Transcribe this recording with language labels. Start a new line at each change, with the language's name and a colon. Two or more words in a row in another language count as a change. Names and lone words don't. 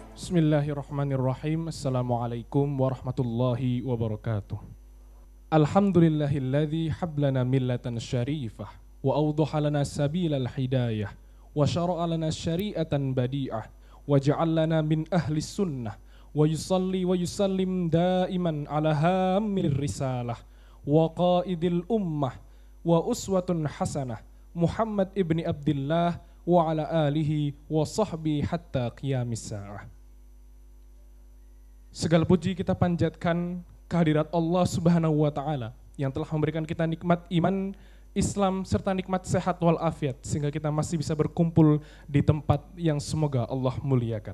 Arabic: بسم الله الرحمن الرحيم السلام عليكم ورحمة الله وبركاته. الحمد لله الذي وهب لنا ملة شريفة وأوضح لنا سبيل الهداية وشرع لنا شريعة بديعة وجعلنا من أهل السنة ويصلي ويسلم دائما على حامل الرسالة وقائد الأمة وأسوة حسنة محمد بن عبد الله وعلى آله وصحبه حتى قيام الساعة.
Indonesian: Segala puji kita panjatkan kehadirat Allah
Arabic: سبحانه وتعالى
Indonesian: yang telah memberikan kita nikmat iman, Islam serta nikmat sehat walafiat sehingga kita masih bisa berkumpul di tempat yang semoga Allah muliakan.